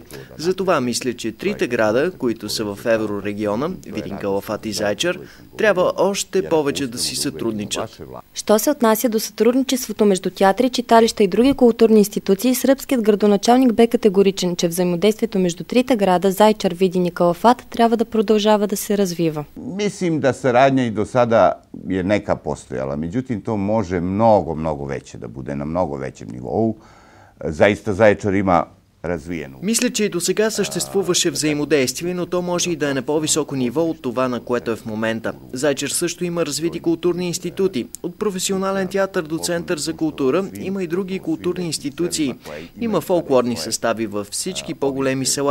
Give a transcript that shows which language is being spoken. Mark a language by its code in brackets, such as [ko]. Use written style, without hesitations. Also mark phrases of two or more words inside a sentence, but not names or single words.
[bg] Затова мисля, че трите града, които са в еврорегиона, Видин, Калафат и Зайчар, трябва още повече да си сътрудничат. Що се отнася до сътрудничеството между театри, читалища и други културни институции, сръбският градоначалник бе категоричен, че взаимодействието между трите града, Зайчар, Видин и Калафат, трябва да продължава да се развива. [sr] Mislim da saradnja i do sada je neka postojala, međutim to može mnogo veće da bude na mnogo većem nivou. Zaista Zaječar ima развиено. [bg] Мисля, че и до сега съществуваше взаимодействие, но то може и да е на по-високо ниво от това, на което е в момента. Зайчар също има развити културни институти. От професионален театър до център за култура има и други културни институции. Има фолклорни състави във всички по-големи села.